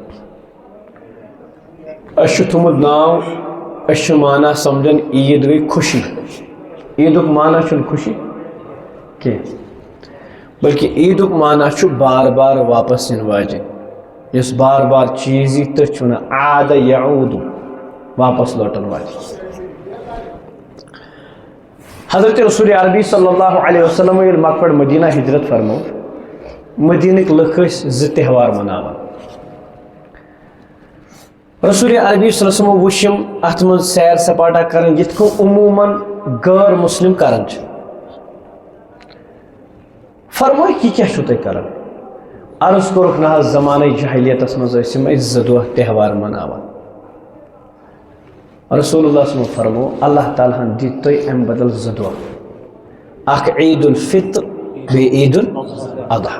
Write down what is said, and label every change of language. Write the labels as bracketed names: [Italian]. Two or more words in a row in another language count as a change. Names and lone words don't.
[Kashmiri] تھومت ناو مانا سمجھن عید گئی خوشی۔ عیدک مانا چھُنہٕ خوشی کی بلکہ عیدک مانا چھُ بار بار واپس ین واجن یس بار بار چیز یی تٔتھۍ چھُ ونان [Arabic] عاد یعود [Kashmiri] واپس لوٹن واجن۔ حضرت رسول عربی [Arabic] صلی اللہ علیہ وسلم [Kashmiri] ییٚلہِ مکہ پٮ۪ٹھ مدینہ ہجرت فرمو، مدینٕکۍ لُکھ ٲسۍ زٕ تہوار مناوان۔ رسول عربی [Arabic] صلی اللہ علیہ وسلم [Kashmiri] وشم ات من سیر سپاٹا کرن یت کو عموماً غیر مسلم کرن چھ۔ فرموی کی کیا چھو تُہۍ کران؟ عرض کوٚرُکھ نہ حظ زمانہ جاہلیتس منٛز ٲسۍ یِم أسۍ 2 دۄہ تہوار مناوان۔ [Arabic] رسول اللہ صلی اللہ علیہ وسلم [Kashmiri] فرمو اللہ تعالیٰ ہن دِتۍ تۄہہِ امہِ بدل 2 دۄہ، اکھ عید الفطر بیٚیہِ عید الاضحیٰ۔